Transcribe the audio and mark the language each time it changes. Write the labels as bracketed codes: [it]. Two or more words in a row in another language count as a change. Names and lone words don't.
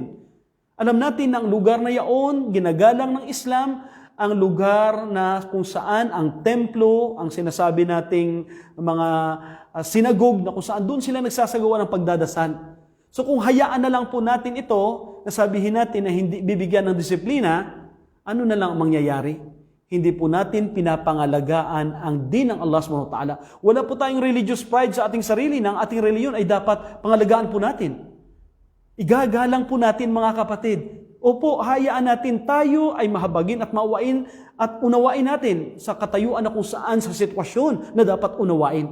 [tl] Alam natin na ang lugar na yaon, ginagalang ng Islam, ang lugar na kung saan ang templo, ang sinasabi nating mga sinagog na kung saan doon sila nagsasagawa ng pagdadasal. So kung hayaan na lang po natin ito, nasabihin natin na hindi bibigyan ng disiplina, ano na lang ang mangyayari? Hindi po natin pinapangalagaan ang din ng Allah [ar] سبحانه وتعالى. [tl] Wala po tayong [en] religious pride [tl] sa ating sarili na ang ating reliyon ay dapat pangalagaan po natin. Igagalang po natin mga kapatid. Opo, hayaan natin tayo ay mahabagin at mauwain at unawain natin sa katayuan na kung saan sa sitwasyon na dapat unawain.